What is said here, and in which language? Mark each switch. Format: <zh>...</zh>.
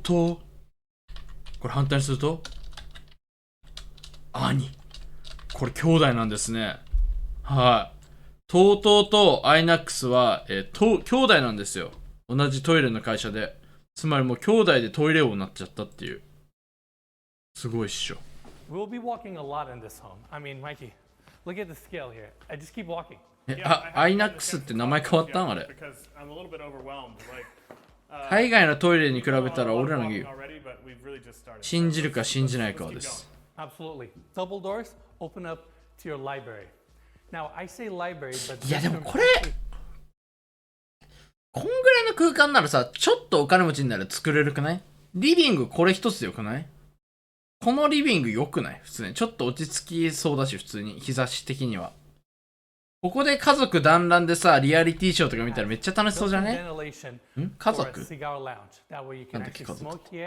<ja>これ反対にすると、兄。これ兄弟なんですね。はい。 TOTOと INAX は、兄弟なんですよ。同じトイレの会社で。つまりもう兄弟でトイレ王になっちゃったっていう。すごいっしょ。</ja> <en>We'll be walking a lot in this home. I mean, Mikey, look at the scale here. I just keep walking.</en> <ja>INAX って名前変わったんあれ。海外のトイレに比べたら俺らの言う。信じるか信じないかです。</ja> <en>Absolutely. Double doors open up to your library. Now, I say library, but</en> <ja>いやでもこれ、こんぐらいの空間ならさ、ちょっとお金持ちになら作れるくない？リビングこれ一つでよくない？このリビング良くない？普通に。ちょっと落ち着きそうだし、普通に。日差し的には。ここで家族団らんでさ、リアリティショーとか見たらめっちゃ楽しそうじゃね？家族？なんだっけ、家族。</ja>